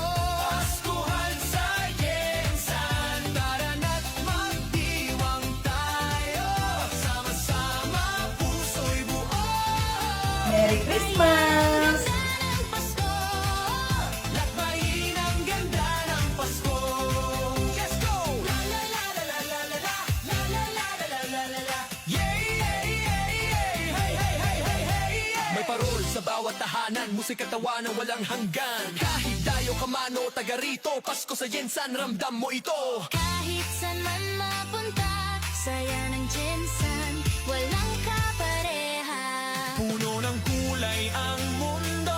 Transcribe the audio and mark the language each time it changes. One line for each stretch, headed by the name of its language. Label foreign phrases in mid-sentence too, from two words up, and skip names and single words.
Filipino: Paskuhan sa Jensen, tara na't magdiwang tayo. Sama-sama, puso'y buo.
English: Merry Christmas!
Filipino: Ganda ng Pasko, Lakbayin ang ganda ng Pasko.
English: Let's go! La la la la la la la la la la la la la la la la. Yay, yay, yay, yay. Hey, hey, hey, hey, hey, yay.
Filipino: May parol sa bawat tahanan, musika tawanan walang hanggan. Kahit dayo ka man o taga rito, Pasko sa Jensen, ramdam mo ito. kahit saan man mapunta, saya ng Jensen, walang kapareha. Puno ng kulay ang mundo.